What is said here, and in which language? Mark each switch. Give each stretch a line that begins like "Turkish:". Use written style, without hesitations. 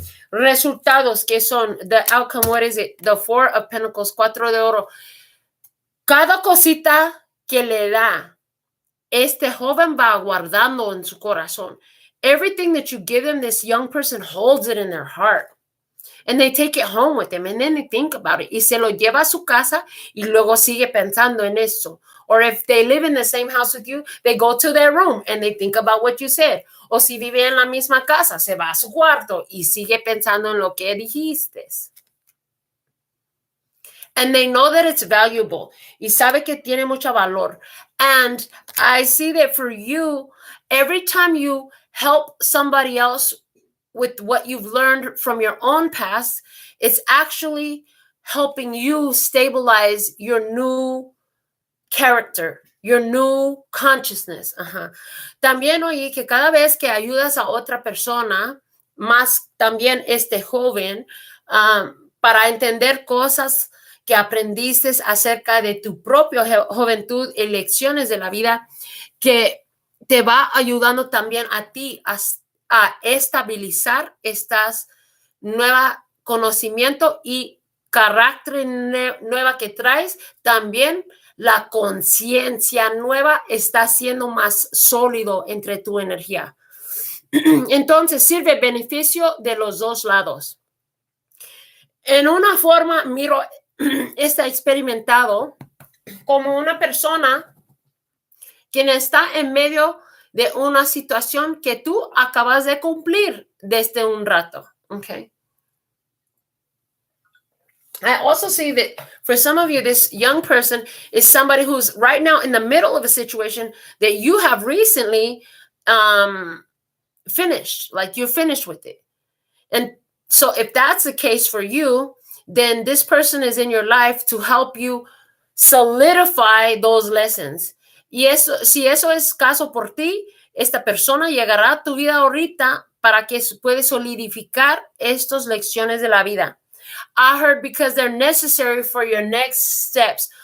Spanish: Resultados que son,
English: the outcome, what is it? The Four of Pentacles,
Spanish: 4 de oro. Cada cosita que le da, este joven va guardando en su corazón.
English: Everything that you give them, this young person holds it in their heart. And they take it home with them, and then they think about it.
Spanish: Y se lo lleva a su casa y luego sigue pensando en eso.
English: Or if they live in the same house with you, they go to their room and they think about what you said.
Spanish: O si vive en la misma casa, se va a su cuarto y sigue pensando en lo que dijiste.
English: And they know that it's valuable.
Spanish: Y sabe que tiene mucho valor.
English: And I see that for you, every time you help somebody else with what you've learned from your own past, it's actually helping you stabilize your new character, your new consciousness.
Spanish: También oí que cada vez que ayudas a otra persona, más también este joven, para entender cosas que aprendiste acerca de tu propia juventud y lecciones de la vida, que te va ayudando también a ti a estabilizar estas nuevos conocimiento y carácter nueva que traes. También la conciencia nueva está siendo más sólido entre tu energía. Entonces sirve beneficio de los dos lados. En una forma, miro, está experimentado como una persona quien está en medio de una situación que tú acabas de cumplir desde un rato.
English: Okay. I also see that for some of you, this young person is somebody who's right now in the middle of a situation that you have recently finished, like you're finished with it. And so if that's the case for you, then this person is in your life to help you solidify those lessons.
Spanish: Y eso, si eso es caso por ti, esta persona llegará a tu vida ahorita para que puedas solidificar estas lecciones de la vida.
English: I heard because they're necessary for your next steps.